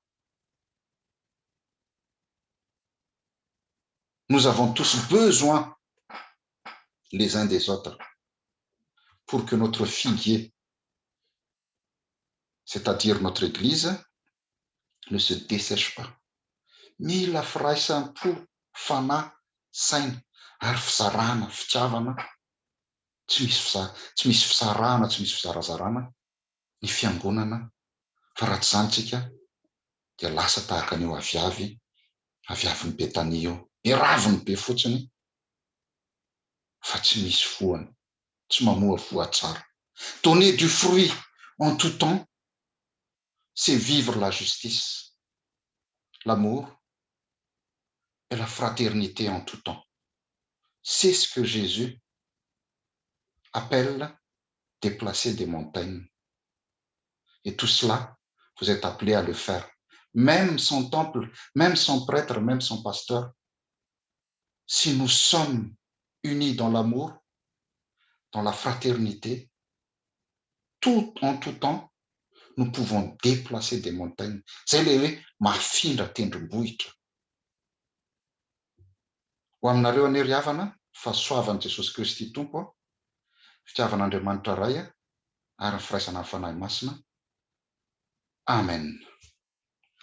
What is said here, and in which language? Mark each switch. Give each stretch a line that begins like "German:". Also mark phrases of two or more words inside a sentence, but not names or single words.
French: Nous avons tous besoin les uns des autres pour que notre figuier, c'est-à-dire notre Église, ne se dessèche pas.
Malagasy: Mila firaisampo fana saina ary fizarana fitiavana tsy misy fisarahana tsy misy fizarazarana ny fiangonana fa raha tsy zany tsika dia lasa tahaka an'io aviavin'ny Betania io, iraviny be fotsiny fa tsy misy voany, tsy mamoa voatsara.
French: Donner du fruit en tout temps, c'est vivre la justice, l'amour et la fraternité en tout temps. C'est ce que Jésus appelle déplacer des montagnes. Et tout cela, vous êtes appelés à le faire. Même son temple, même son prêtre, même son pasteur, si nous sommes unis dans l'amour, dans la fraternité, en tout temps, nous pouvons déplacer des montagnes.
Malagasy: Zay le hoe mahafindra tendrombohitra. Ho aminareo anery havana, fahasoavan'i Jesosy Kristy Tompo, fitiavan'Andriamanitra ray ary ny firaisana ny fanahy masina.